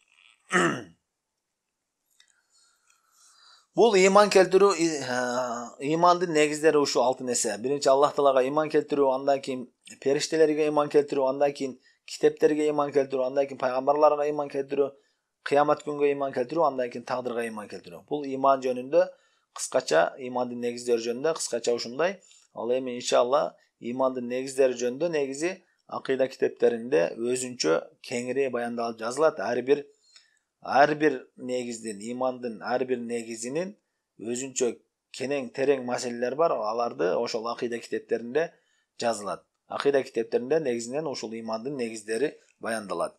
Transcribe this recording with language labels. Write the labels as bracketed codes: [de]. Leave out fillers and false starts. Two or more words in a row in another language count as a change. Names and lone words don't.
[ky] Бул ыйман келтирүү, ыймандын негиздери ушу 6 нерсе. Биринчи Аллах Таалага ыйман келтирүү, андан кийин периштелерге ыйман келтирүү, андан кийин китептерге ыйман келтирүү, андан кийин пайгамбарларга ыйман келтирүү, кыямат күнгө ыйман келтирүү, андан кийин тагдырга ыйман келтирүү. Бул ыйман жөнүндө Кыскача ыймандын негиздери жөнүндө кыскача ушундай. Ал эми иншалла имандын негиздери жөнүндө негизи акыйда китептеринде өзүнчө кеңири баяндалып жазылат. Ар бир негиздин, имандын ар бир негизинин өзүнчө кенең терең маселелер бар. Аларды ошол акыйда китептеринде жазылат. Акыйда китептеринде негизинен ушул имандын негиздери баяндалат.